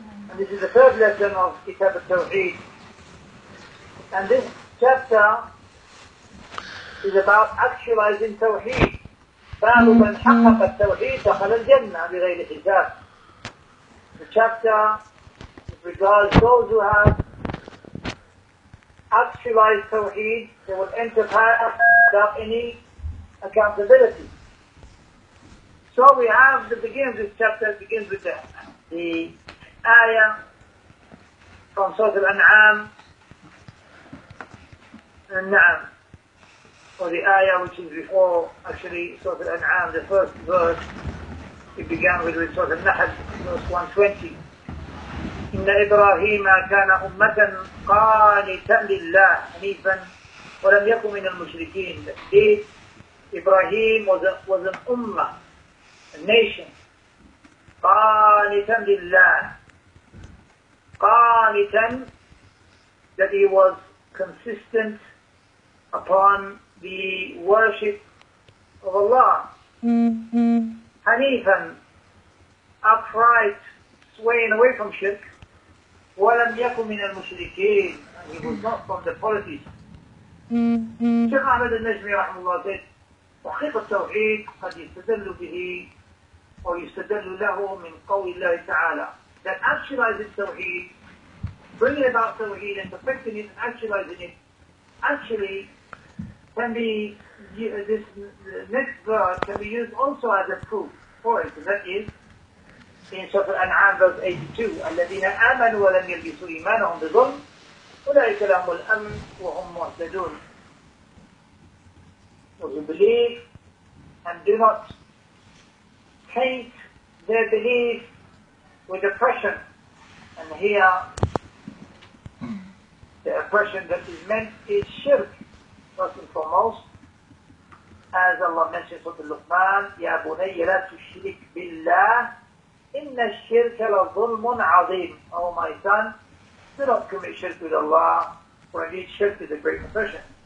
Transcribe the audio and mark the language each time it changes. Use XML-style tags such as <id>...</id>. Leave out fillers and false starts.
<en>And this is the third lesson of Kitab At-Tawheed. And this chapter is about actualizing Tawheed.</en> <ar>باب من حقق التوحيد دخل الجنة بغير حساب.</ar> <en>The chapter regards those who have actualized Tawheed, they will enter paradise without any accountability. So we have the beginning of this chapter. It begins with the ayah from Surah Al-An'am, An-Na'am, or the ayah which is before actually Surah Al-An'am, the first verse. It began with Surah Al-Nahl, verse 120.</en> <ar>إن إبراهيم كان أمة قانتا لله حنيفا ولم يكن من المشركين.</ar> <en>Indeed, Ibrahim was an ummah, a nation.</en> <ar>قانتا لله.</ar> <en>قانتا, that he was consistent upon the worship of Allah. Hanifan, upright, swaying away from shirk. وَلَمْ يَكُنْ مِنَ الْمُشْرِكِينَ, and he was not from the polytheists.</en> <ar>Sheikh Ahmad An-Najmi rahimahullah said, وحقيقة التوحيد قد يستدل به ويستدل له من قول الله تعالى.</ar> <en>That actualizing Tawheed, bringing about Tawheed and perfecting it, actualizing it, actually can be, this next verse can be used also as a proof for it. And that is in Surah Al-An'am verse 82.</en> <ar>الذين آمنوا ولم يلبسوا إيمانهم بظلم أولئك لهم الأمن وهم مهتدون.</ar> <en>Those who believe and do not taint their belief with oppression. And here the oppression that is meant is shirk, first and foremost.</en> <ar>As Allah mentions in Surah Al-Luqman, يا بني لا تشرك بالله إن الشرك لظلم عظيم.</ar> <en>Oh my son, do not commit shirk with Allah, for indeed shirk is a great oppression.</en>